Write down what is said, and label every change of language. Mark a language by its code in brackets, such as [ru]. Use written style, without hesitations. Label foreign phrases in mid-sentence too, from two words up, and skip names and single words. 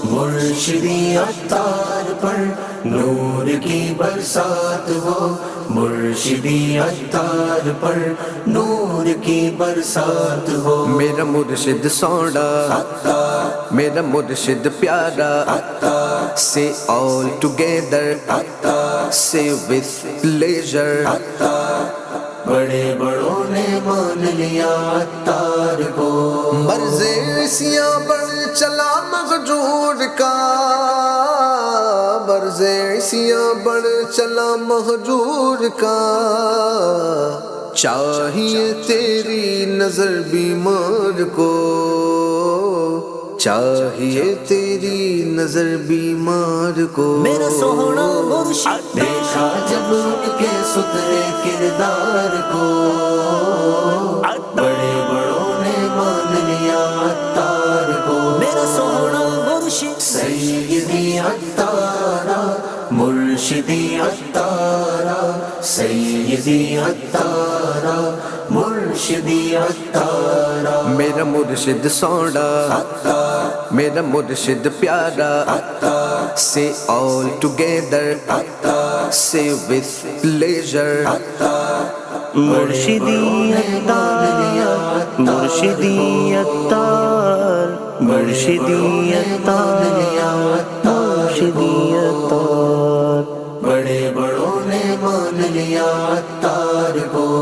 [ur] مرشدی عطار پر نور کی برسات ہو، مرشدی عطار پر نور کی برسات ہو، میرا مرشد سوڑا، میرا مرشد پیارا، [en] say all together, say with pleasure، [ur] بڑے بڑوں نے مان لیا عطار کو، مرض عیسیٰ بڑھ چلا مہجور کا، مرض عیسیٰ بڑھ چلا مہجور کا، چاہیے تیری نظر بیمار کو، چاہیے تیری نظر بیمار کو، میرا سوہنا مرشد دیکھا جب ان کے ستھرے کردار کو، بڑے بڑوں نے مان لیا عطار کو، میرا سوہنا مرشد سیدی عطارا، مرشدی عطارا، سیدی عطارا، مرشدی عطارا، میرا مرشد سوڑا، میرا مرشد پیارا، [en] say all together، say with pleasure، [ur] مرشدی عطار، مرشدی عطار، مرشدی عطار، مرشدی عطار، بڑے بڑوں نے مان لیا عطار کو،